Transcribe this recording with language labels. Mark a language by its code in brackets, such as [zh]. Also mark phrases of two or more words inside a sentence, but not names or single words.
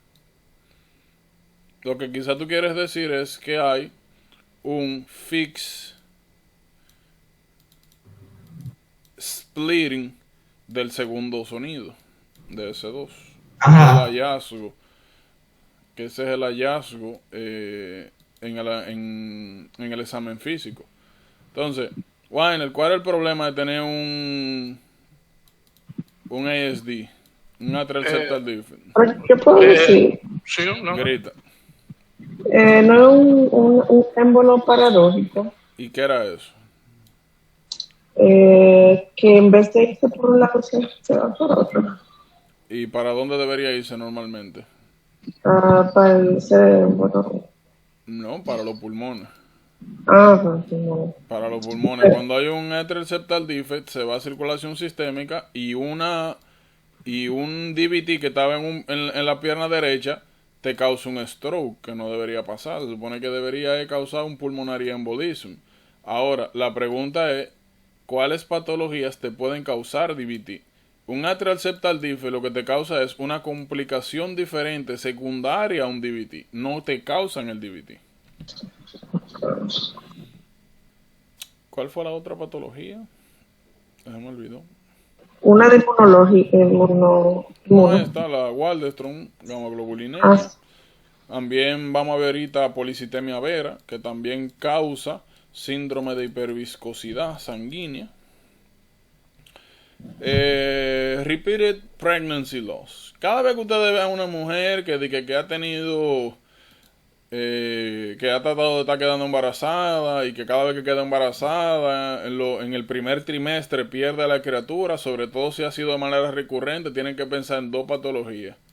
[es] Lo que quizá tú quieres decir es que hay un [en] fix splitting [es] del segundo sonido, de ese 2. Ajá. El hallazgo, que ese es el hallazgo en el examen físico. Entonces, Weiner, ¿cuál es el problema de tener un ASD? Un [en] atrial septal defect. [es] Pero, ¿qué puedo decir? Sí, no. Grita. No es un émbolo paradójico. ¿Y qué era eso? Que en vez de irse por un lado, se va por otro. ¿Y para dónde debería irse normalmente? Para el cerebro. No, para los pulmones. No. Para los pulmones. Cuando hay un [en] atrial septal defect, [es] se va a circulación sistémica y un DVT que estaba en la pierna derecha te causa un stroke, que no debería pasar. Se supone que debería causar un [en] pulmonary embolism. [es] Ahora, la pregunta es, ¿cuáles patologías te pueden causar DVT? Un [en] atrial septal defect [es] lo que te causa es una complicación diferente secundaria a un DVT. No te causan el DVT. ¿Cuál fue la otra patología? Se me olvidó. Una de inmunología. No, está la Waldenstrom, gamma globulinemia. También vamos a ver ahorita policitemia vera, que también causa síndrome de hiperviscosidad sanguínea. [en] Repeated pregnancy loss. [es] Cada vez que ustedes vean una mujer que ha tenido... que ha tratado de estar quedando embarazada y que cada vez que queda embarazada en el primer trimestre pierde a la criatura, sobre todo si ha sido de manera recurrente, tienen que pensar en dos patologías.